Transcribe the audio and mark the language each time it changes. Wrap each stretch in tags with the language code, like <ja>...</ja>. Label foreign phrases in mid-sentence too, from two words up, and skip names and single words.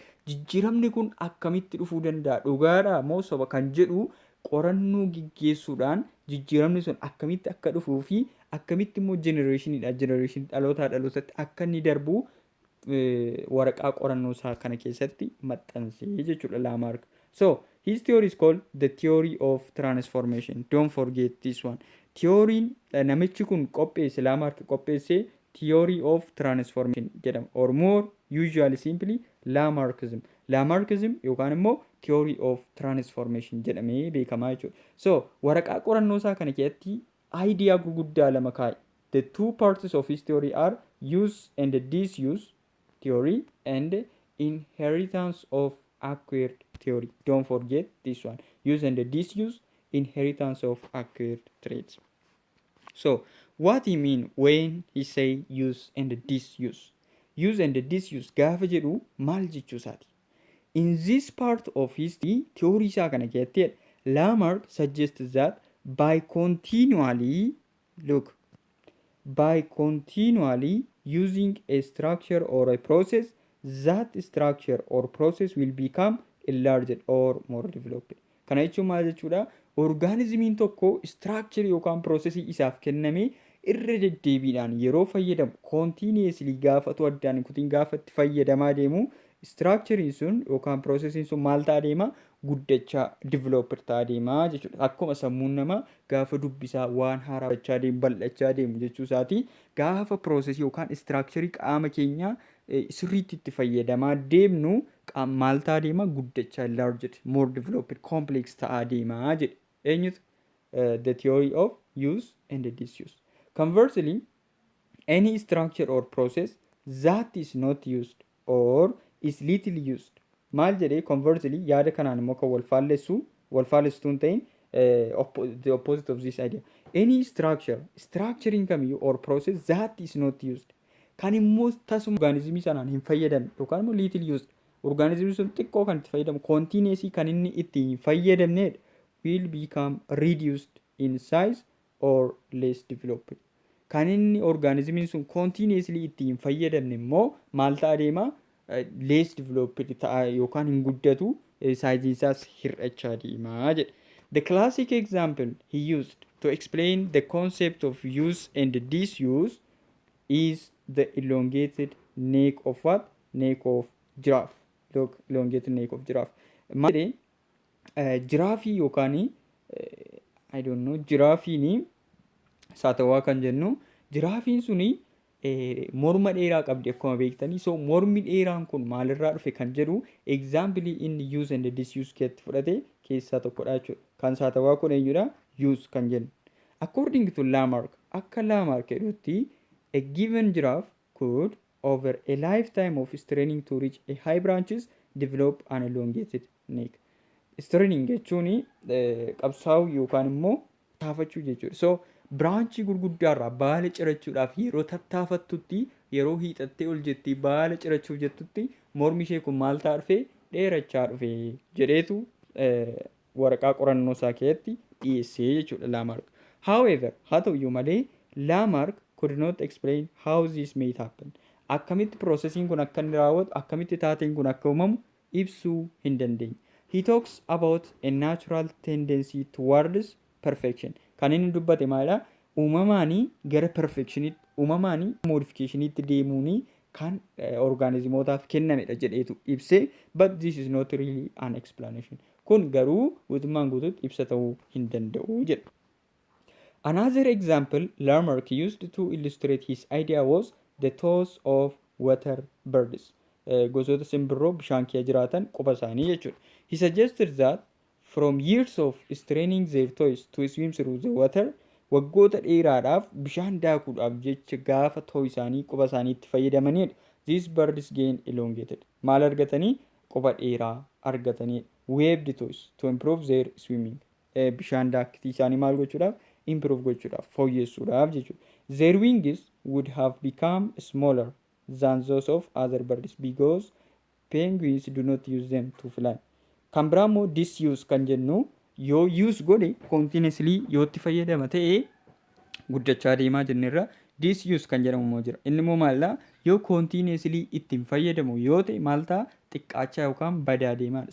<om>Jijjiiramni kun akkamitti dhufuu danda'a? Dhugaadhaa moo soba kan jedhu qorannoo gaggeessuudhaan jijjiiramni sun akkamitti akka dhufuu fi akkamitti immoo jenereeshinii dhalootaa dhalootatti akka inni darbu waraqaa qorannoo isaa kana keessatti maxxansee jechuudha Lamarck.</om> <en>So his theory is called the theory of transformation. Don't forget this one. Theory</en> <om>namichi kun qopheesse Lamarck qopheesse</om> <en>theory of transformation jedhama, or more usually simply Lamarckism.</en> <om>Lamarckism yookaan immoo</om> <en>theory of transformation</en> <om>jedhamee beekamaa jechuudha. So waraqaa qorannoo isaa kana keessatti idea gurguddaa lama kaa'e.</om> <en>The two parts of his theory are use and disuse theory and inheritance of acquired theory. Don't forget this one. Use and disuse, inheritance of acquired traits. So what he mean when he say use and disuse? Use and disuse</en> <om>gaafa jedhu maal jechuusaati?</om> <en>In this part of his theory</en> <om>isaa kana keessatti</om> <en>Lamarck suggests that by continually using a structure or a process, that structure or process will become enlarged or more developed.</en> <om>Kana jechuun maal jechuudha? Orgaanizimiin tokko structure yookaan processii isaaf kenname irra deddeebiidhaan yeroo fayyadamu continuously gaafatu addaan kutiin gaafatti fayyadamaa deemu structurein sun yookaan processiin sun maal ta'aa deema? Guddachaa developer ta'aa deemaa jechuudha. Akkuma sammuun namaa gaafa dubbisaa waan haaraa bachaa deemu bal'achaa deemu jechuusaati. Gaafa processii yookaan structureii qaama keenyaa sirriitti itti fayyadamaa deemnu maal ta'aa deema? Guddachaa</om> <en>enlarged, more developed, complex</en> <om>ta'aa deemaa jedhe. Eenyutu?</om> <en>The theory of use and disuse. Conversely, any structure or process that is not used or is little used.</en> <om>Maal jedhee conversely yaada kanaan immoo kan wal faallessuun ta'in</om> <en>the opposite of this idea. Any structuring kamiyyuu or process that is not used.</en> <om>Kan immoo tasuma orgaanizimii sanaan hin fayyadamne yookaan immoo</om> <en>little used.</en> <om>Orgaanizimii sun xiqqoo kan itti fayyadamu continuously kan inni itti hin fayyadamnedha.</om> <en>Will become reduced in size or less developed.</en> <om>Kan inni orgaanizimiin sun continuously itti hin fayyadamne immoo maal ta'a deema?</om> <en>Less developed</en> <om>ta'a yookaan hin guddatu, saayiziin isaas hir'achaa deemaa jedhe.</om> <en>The classic example he used to explain the concept of use and disuse is the elongated neck of what? Neck of giraffe. Look, elongated neck of giraffe.</en> <om>Maal jedhee? Jiraafii yookaan</om> <en>I don't know</en> <om>jiraafiini saatawaa kan jennu jiraafiin suni morma dheeraa qabdi akkuma beektanii. So mormi dheeraan kun maalirraa dhufe kan jedhu example inni</om> <en>use and disuse</en> <om>keessatti fudhate keessaa tokkodha jechuudha. Kan saatawaa kun eenyudha? Use kan jennu.</om> <en>According to Lamarck,</en> <om>akka Lamarck jedhutti</om> <en>a given giraffe could over a lifetime of straining to reach a high branches develop an elongated neck.</en> <om>Straining jechuun qabsaa'uu yookaan immoo taafachuu jechuudha. So biraanchii gurguddaarraa baala cirachuudhaaf yeroo tattaafattutti yeroo hiixattee ol jettee baala cirachuuf jettutti mormi ishee kun maal ta'a dhufe? Dheerachaa dhufe jedheetu waraqaa qorannoo isaa keessatti dhiyeessee jechuudha Lamarck.</om> <en>However,</en> <om>haa ta'uyyuu malee</om> <en>Lamarck could not explain how this may happen.</en> <om>Akkamitti processiin kun akka inni raawwatu, akkamitti taateen kun akka uumamu ibsuu hin dandeenye.</om> <en>He talks about a natural tendency towards perfection.</en> <om>Kan inni dubbate maalidha? Uumamaanii gara perfectionitti, uumamaanii modification'itti deemuuni kan orgaanizimootaaf kennamedha jedheetu ibse.</om> <en>But this is not really an explanation.</en> <om>Kun garuu guutummaan guutuutti ibsa ta'uu hin danda'u jedha.</om> <en>Another example Lamarck used to illustrate his idea was the toes of water birds.</en> <om>Gosoota simbirroo bishaan keessa jiraatan quba isaanii jechuudha.</om> <en>He suggested that from years of straining their toes to swim through the water,</en> <om>waggoota dheeraadhaaf bishaan daakuudhaaf jecha gaafa too isaanii quba isaanii itti fayyadamanidha.</om> <en>These birds gain elongated.</en> <om>Maal argatanii? Quba dheeraa argatanii.</om> <en>Webbed toes to improve their swimming.</en> <om>Bishaan daakitii isaanii maal gochuudhaaf? improve gochuudhaaf fooyyessuudhaaf jechuudha.</om> <en>Their wings would have become smaller than those of other birds because penguins do not use them to fly.</en> <om>Kan biraa immoo disuse kan jennu yoo use godhe continuously yoo itti fayyadama ta'e guddachaa deemaa jennirra disuse kan jedhamu immoo jira. Inni immoo maallaa yoo continuously ittiin fayyadamu yoo ta'e maal ta'a xiqqaachaa yookaan badaa deemaadha.</om>